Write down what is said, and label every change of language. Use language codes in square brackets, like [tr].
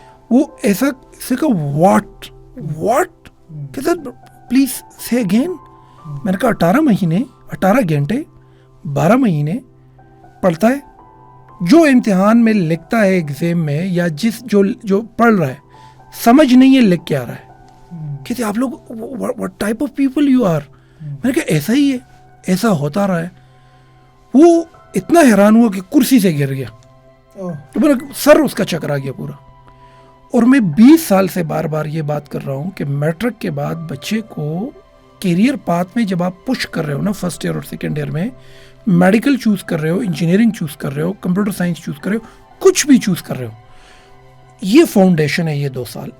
[ur] وہ ایسا واٹ کہتا [en] Please say again. [ur] میں نے کہا 18 مہینے 18 گھنٹے 12 مہینے پڑھتا ہے, جو امتحان میں لکھتا ہے ایگزام میں یا جو پڑھ رہا ہے سمجھ نہیں ہے لکھ کے آ رہا ہے. کہتے آپ لوگ [en] what type of people you are. [ur] میں نے کہا ایسا ہی ہے, ایسا ہوتا رہا ہے. وہ اتنا حیران ہوا کہ کرسی سے گر گیا, سر اس کا چکرا گیا پورا. اور میں 20 سال سے بار بار یہ بات کر رہا ہوں کہ میٹرک کے بعد بچے کو کیریئر پاتھ میں جب آپ پش کر رہے ہو نا, فرسٹ ایئر اور سیکنڈ ایئر میں میڈیکل چوز کر رہے ہو, انجینئرنگ چوز کر رہے ہو, کمپیوٹر سائنس چوز کر رہے ہو, کچھ بھی چوز کر رہے ہو, یہ فاؤنڈیشن ہے یہ 2 سال.